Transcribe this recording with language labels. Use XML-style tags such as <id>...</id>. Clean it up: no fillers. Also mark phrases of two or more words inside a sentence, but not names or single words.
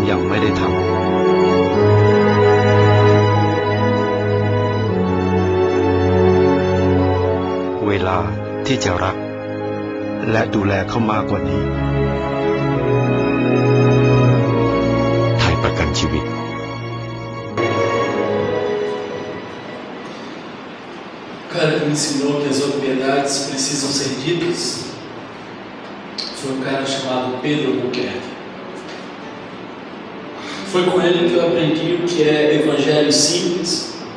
<th>ยังไม่ได้ทำเวลาที่จะรักและดูแลเขามากกว่านี้ไทยประกันชีวิต</th> <pt>cara que me ensinou que as obviedades precisam ser ditas foi um cara chamado Pedro Albuquerque. Foi com ele que eu aprendi o que é evangelho simples.</pt>